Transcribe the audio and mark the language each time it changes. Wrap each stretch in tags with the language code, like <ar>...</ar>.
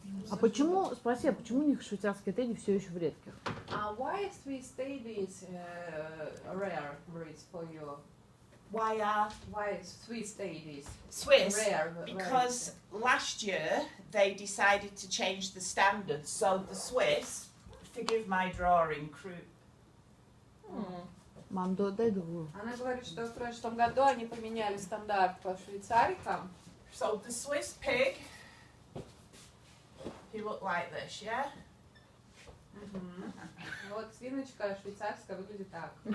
<ru>А почему, спроси, а почему у них швейцарские тедди все еще в редких?</ru> <en>Why is Swiss teddies rare breeds for you? Why is Swiss teddies Swiss? Rare. Because last year they decided to change the standards. So the Swiss, forgive my drawing,</en> <ru>Мам, дай другую. Она говорит, что в прошлом году они поменяли стандарт по швейцарикам.</ru> <en>So the Swiss pig, he looked like this, yeah?</en> <ru>Вот свиночка швейцарская выглядит так.</ru>